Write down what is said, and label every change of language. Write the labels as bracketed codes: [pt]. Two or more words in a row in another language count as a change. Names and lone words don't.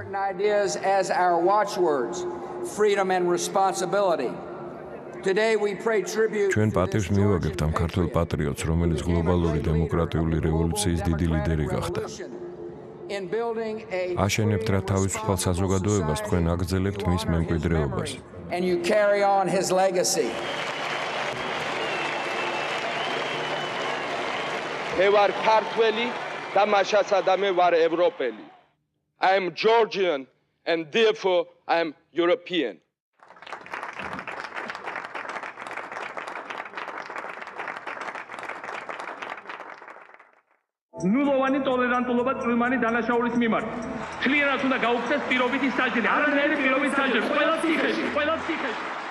[ka] ჩვენ პატივს მივაგებთ ამ ქართველ პატრიოტს, რომელიც გლობალური დემოკრატიული რევოლუციის დიდი ლიდერი გახდა. აშენებთ რა თავისუფალ საზოგადოებას, თქვენ აგრძელებთ მის მემკვიდრეობას. [en] And you carry on his legacy. [ka] მე ვარ ქართველი და მაშასადამე ვარ ევროპელი. [en] I am Georgian and therefore I am European. [ka] ნულოვანი ტოლერანტულობა წვრილმანი დანაშაულის მიმართ. Თლიანად უნდა გაუქმდეს პირობითი საჯელი, არანაირი პირობითი საჯელი, ყველა ციხეში, ყველა ციხეში.